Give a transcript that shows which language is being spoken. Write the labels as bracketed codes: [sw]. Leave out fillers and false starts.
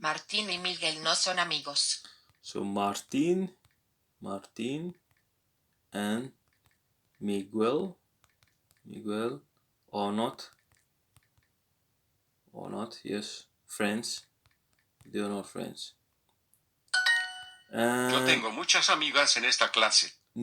[es] Martín y Miguel no son amigos. [en] So Martín and Miguel are not, yes, friends. They are not friends. [es] Yo tengo muchas amigas en esta clase.